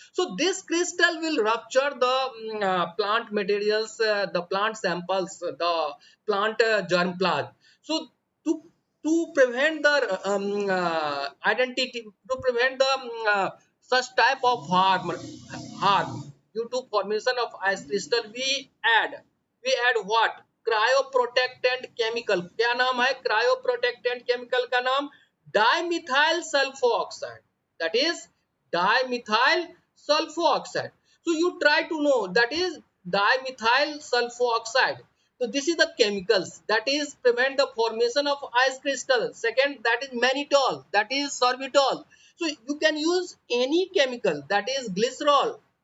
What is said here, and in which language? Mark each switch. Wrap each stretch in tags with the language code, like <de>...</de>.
<en>So this crystal will rupture the plant materials, the plant samples, the plant germplasm. So to prevent the identity, to prevent the such type of harm due to formation of ice crystal, we add what, cryoprotectant chemical.</en> <hi>क्या नाम है cryoprotectant chemical का नाम?</hi> <en>Dimethyl sulfoxide, that is dimethyl sulfoxide. So you try to know that is dimethyl sulfoxide. So this is the chemicals that is prevent the formation of ice crystal. Second, that is mannitol, that is sorbitol. So you can use any chemical, that is glycerol.</en>